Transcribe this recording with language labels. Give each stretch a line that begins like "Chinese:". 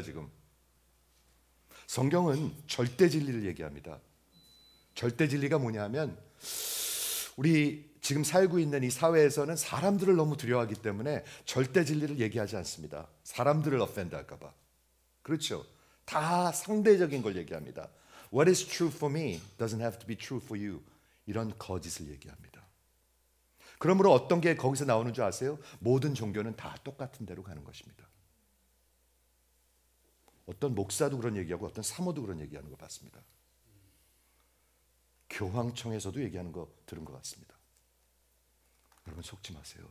Korean: 지금 성경은 절대 진리를 얘기합니다. 절대 진리가 뭐냐 하면 우리 지금 살고 있는 이 사회에서는 사람들을 너무 두려워하기 때문에 절대 진리를 얘기하지 않습니다. 사람들을 offend 할까 봐. 그렇죠? 다 상대적인 걸 얘기합니다.
English: What is true for me doesn't have to be true for you.
Korean: 이런 거짓을 얘기합니다. 그러므로 어떤 게 거기서 나오는 줄 아세요? 모든 종교는 다 똑같은 대로 가는 것입니다. 어떤 목사도 그런 얘기하고 어떤 사모도 그런 얘기하는 거 봤습니다. 교황청에서도 얘기하는 거 들은 것 같습니다. 여러분 속지 마세요.